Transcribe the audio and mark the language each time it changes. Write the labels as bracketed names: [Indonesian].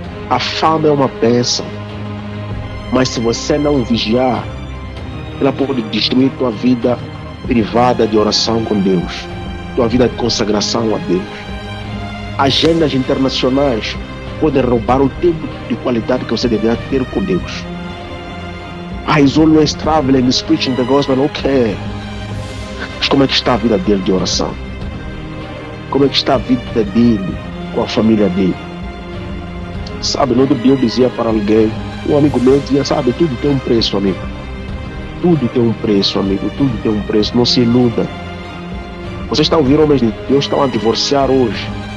[Portuguese] A fama é uma bênção, mas se você não vigiar, ela pode destruir tua vida privada de oração com Deus, tua vida de consagração a Deus. Agendas internacionais podem roubar o tempo de qualidade que você deveria ter com Deus. [English] He's always traveling, he's preaching the gospel, ok. [Portuguese] Mas como é que está a vida dele de oração? Como é que está a vida dele com a família dele? Sabe, no outro dia eu dizia para alguém, um amigo meu dizia, sabe, tudo tem um preço, amigo. Tudo tem um preço, amigo, tudo tem um preço, não se iluda. Vocês estão a ouvir homens de Deus, estão a divorciar hoje.